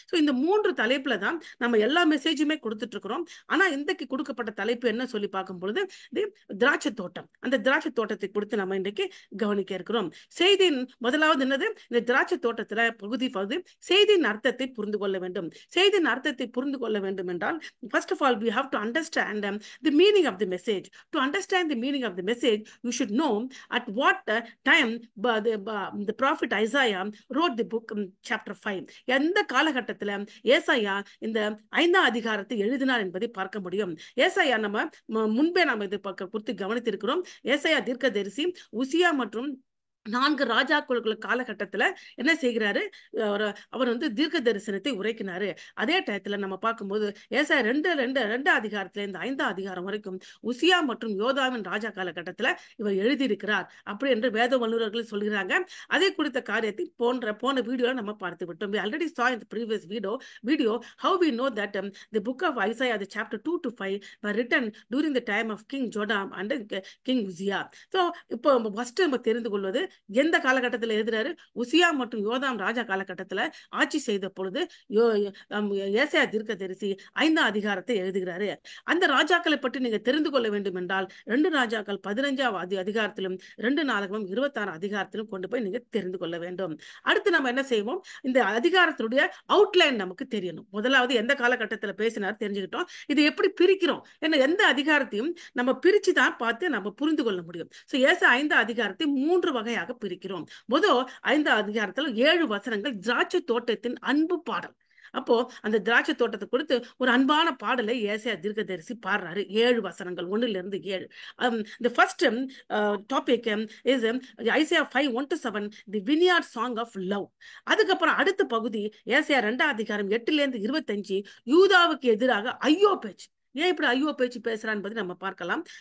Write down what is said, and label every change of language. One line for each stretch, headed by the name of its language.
Tamil: So இந்த 3 தலைப்புல தான் நம்ம எல்லா மெசேஜுமே கொடுத்துட்டு இருக்கிறோம். ஆனா இன்றைக்கு கொடுக்கப்பட்ட தலைப்பு என்ன சொல்லி பார்க்கும் பொழுது திராட்சை தோட்டம். அந்த திராட்சை தோட்டத்தை கொடுத்து நம்ம இன்றைக்கு கவனிக்க இருக்கிறோம். செய்தியின் முதலாவது என்னது, இந்த திராட்சை தோட்டத்துல பகுதி செய்தியின் அர்த்தத்தை புரிந்து கொள்ள வேண்டும். செய்தியின் அர்த்தத்தை புரிந்து கொள்ள வேண்டும் என்றால்
English: first of all we have to understand the meaning of the message. To understand the meaning of the message, you should know at what time the prophet Isaiah wrote the book chapter 5.
Tamil: எந்த காலகட்டத்துல ஏசாயா இந்த 5ஆம் அதிகாரத்தை எழுதினார் என்பதை பார்க்க முடியும். ஏசாயா நம்ம முன்பே நாம இதை குறித்து கவனித்திருக்கிறோம். ஏசாயா தீர்க்கதரிசி உசியா மற்றும் 4 ராஜாக்கள் காலகட்டத்துல என்ன செய்கிறாரு, அவர் தீர்க்க தரிசனத்தை உரைக்கினாரு. அதே டயத்துல நம்ம பார்க்கும்போது ஏசாயா 2 அதிகாரத்துல இந்த 5ஆம் அதிகாரம் வரைக்கும் உசியா மற்றும் யோதாவின் ராஜா காலகட்டத்துல இவர் எழுதியிருக்கிறார் அப்படி என்று வேத வல்லுநர்கள் சொல்கிறாங்க. அதை குறித்த காரியத்தை போன வீடியோல நம்ம பார்த்து விட்டோம்.
English: We already saw in the previous video how we know that the book of Isaiah, the chapter 2 to 5 were written during the time of King Jotham and King Uzziah. So
Tamil: இப்போ ஃபர்ஸ்ட் நம்ம தெரிந்து கொள்வது எந்த காலகட்டத்தில் எழுதுறாரு? உசியா மற்றும் யோதாம் ராஜா காலகட்டத்துல ஆட்சி செய்த பொழுது ஏசாயா தீர்க்கதரிசி 5ஆம் அதிகாரத்தை எழுதுகிறாரு. அந்த ராஜாக்களை பற்றி நீங்க தெரிந்து கொள்ள வேண்டும் என்றால் 2 ராஜாக்கள் 15ஆம் அதிகாரத்திலும் 2 நாளாகமம் 26 அதிகாரத்திலும் கொண்டு போய் நீங்க தெரிந்து கொள்ள வேண்டும். அடுத்து நம்ம என்ன செய்வோம்? இந்த அதிகாரத்தினுடைய அவுட்லைன் நமக்கு தெரியணும். முதலாவது எந்த காலகட்டத்தில் பேசினார் தெரிஞ்சுக்கிட்டோம். இது எப்படி பிரிக்கிறோம்? ஏன்னா எந்த அதிகாரத்தையும் நம்ம பிரிச்சு தான் பார்த்து நம்ம புரிந்து கொள்ள முடியும். ஏசாயா 5ஆம் அதிகாரத்தை 3 வகையாக பிரிக்கிறோம். முதல் 5ஆம் அதிகாரத்தில் 7 வசனங்கள் திராட்சை தோட்டத்தின் அன்பு பாடல். அப்போ அந்த திராட்சை தோட்டத்தை கொடுத்து ஒரு அன்பான பாடலை ஏசாயா தீர்க்கதரிசி பாடுறாரு. 7 வசனங்கள் 1-7.
English: The first topic is Isaiah 5:1-7, the vineyard song of love.
Tamil: அதுக்கப்புறம் அடுத்த பகுதி ஏசாயா 2ஆம் அதிகாரம் 8-25, யூதாவுக்கு எதிராக ஐயோ பேச்சு. ஏன் இப்படி ஐயோ பேச்சு பேசுறான்னு பத்தி நம்ம பார்க்கலாம்.